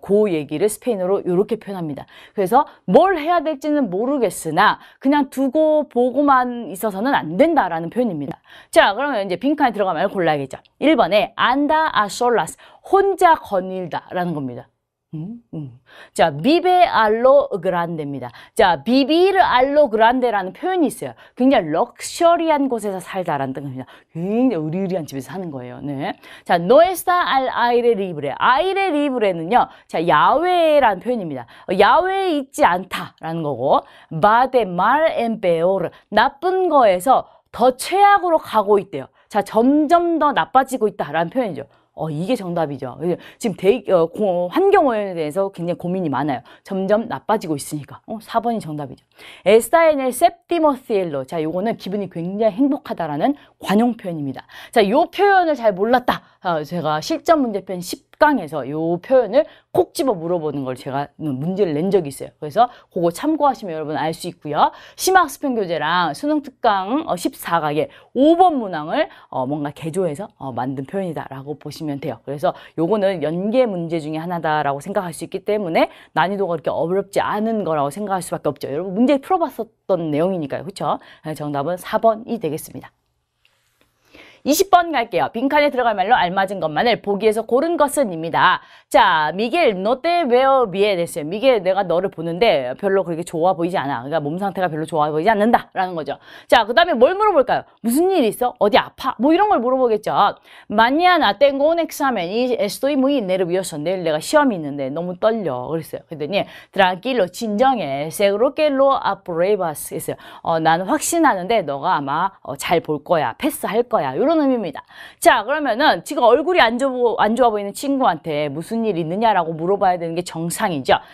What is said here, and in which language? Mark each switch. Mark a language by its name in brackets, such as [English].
[Korean] 그 얘기를 스페인어로 이렇게 표현합니다. 그래서 뭘 해야 될지는 모르겠으나 그냥 두고 보고만 있어서는 안 된다라는 표현입니다. 자, 그러면 이제 빈칸에 들어가면 골라야겠죠. 1번에 [Spanish] anda a solas, [Korean] 혼자 거닐다 라는 겁니다. [Spanish] 자, vive allo grande입니다. [Korean] 자, [Spanish] vivir allo grande [Korean] 라는 표현이 있어요. 굉장히 럭셔리한 곳에서 살다라는 뜻입니다. 굉장히 의리의리한 집에서 사는 거예요. [Spanish] 네. 자, no está al aire libre. [Korean] aire libre는요, 자, 야외라는 표현입니다. 야외에 있지 않다라는 거고, [Spanish] va de mal en peor. [Korean] 나쁜 거에서 더 최악으로 가고 있대요. 자, 점점 더 나빠지고 있다라는 표현이죠. 이게 정답이죠. 지금 환경오염에 대해서 굉장히 고민이 많아요. 점점 나빠지고 있으니까. 4번이 정답이죠. [Spanish] Está en el séptimo cielo. [Korean] 자, 요거는 기분이 굉장히 행복하다라는 관용 표현입니다. 자, 요 표현을 잘 몰랐다. 제가 실전 문제편 10강에서 요 표현을 콕 집어 물어보는 걸 제가 문제를 낸 적이 있어요. 그래서 그거 참고하시면 여러분 알 수 있고요. 심화학습형 교재랑 수능 특강 14강에 5번 문항을 뭔가 개조해서 만든 표현이다라고 보시면 돼요. 그래서 요거는 연계 문제 중에 하나다라고 생각할 수 있기 때문에 난이도가 그렇게 어렵지 않은 거라고 생각할 수밖에 없죠. 여러분 문제 풀어봤었던 내용이니까요. 그렇죠? 정답은 4번이 되겠습니다. 20번 갈게요. 빈칸에 들어갈 말로 알맞은 것만을 보기에서 고른 것은입니다. [Spanish] 자, 미겔, no te veo bien 됐어요. [Korean] 미겔, 내가 너를 보는데 별로 그렇게 좋아 보이지 않아. 그러니까 몸 상태가 별로 좋아 보이지 않는다. 라는 거죠. 자, 그 다음에 뭘 물어볼까요? 무슨 일 있어? 어디 아파? 뭐 이런 걸 물어보겠죠. [Spanish] Mañana tengo un examen y estoy muy nervioso. [Korean] 내일 내가 시험이 있는데 너무 떨려. 그랬어요. 그랬더니 tranquilo, 진정해. [Spanish] Seguro que lo apruebas. 했어요. [Korean] 나는 확신하는데 너가 아마 잘 볼 거야. 패스할 거야. 이런 의미입니다. 자, 그러면은 지금 얼굴이 안 좋아 보이는 친구한테 무슨 일 있느냐라고 물어봐야 되는 게 정상이죠.